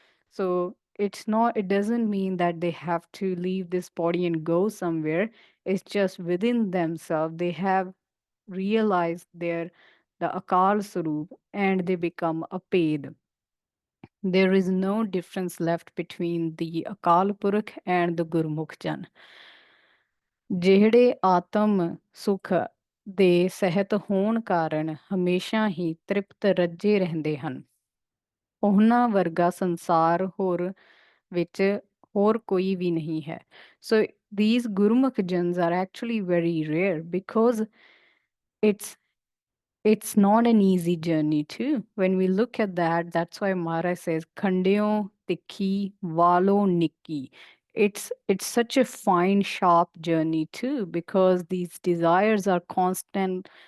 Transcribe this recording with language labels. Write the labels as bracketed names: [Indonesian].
[English] So it's not, it doesn't mean that they have to leave this body and go somewhere. It's just within themselves. They have realized the Akal Sarup, and they become a paid. There is no difference left between the Akal Purakh and the Gurmukh Jan. [Punjabi] ਜਿਹੜੇ ਆਤਮ ਸੁਖ ਦੇ ਸਹਿਤ ਹੋਣ ਕਾਰਨ ਹਮੇਸ਼ਾ ਹੀ ਤ੍ਰਿਪਤ ਰੱਜੇ ਰਹਿੰਦੇ ਹਨ, ਉਹਨਾਂ ਵਰਗਾ ਸੰਸਾਰ ਵਿੱਚ ਹੋਰ ਕੋਈ ਵੀ ਨਹੀਂ ਹੈ. [English] So these Gurmukh Jans are actually very rare because it's not an easy journey too. When we look at that, that's why Maharaj says, Khandeo tikhi valo nikki. it's such a fine, sharp journey too, because these desires are constant.